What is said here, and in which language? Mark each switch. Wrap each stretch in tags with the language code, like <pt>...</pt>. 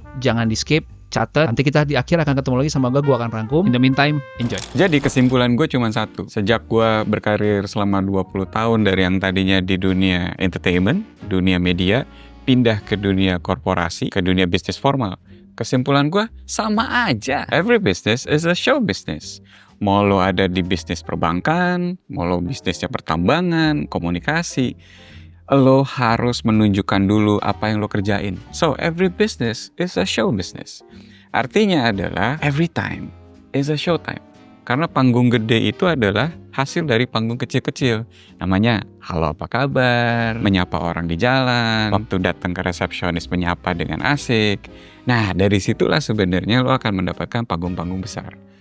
<id>Jangan di skip, catat. Nanti kita di akhir akan ketemu lagi sama gue akan rangkum.</id> <en>In the meantime, enjoy.</en> <id>Jadi kesimpulan gue cuma satu. Sejak gue berkarir selama 20 tahun dari yang tadinya di dunia entertainment, dunia media, pindah ke dunia korporasi, ke dunia bisnis formal. Kesimpulan gue sama aja.</id> <en>Every business is a show business.</en> <id>Mau lo ada di bisnis perbankan, mau lo bisnisnya pertambangan, komunikasi, lo harus menunjukkan dulu apa yang lo kerjain.</id> <en>So every business is a show business.</en> <id>Artinya adalah</id> <en>every time is a show time.</en> <id>Karena panggung gede itu adalah hasil dari panggung kecil-kecil. Namanya, halo apa kabar, menyapa orang di jalan, waktu datang ke resepsionis menyapa dengan asik. Nah, dari situlah sebenarnya lo akan mendapatkan panggung-panggung besar.</id>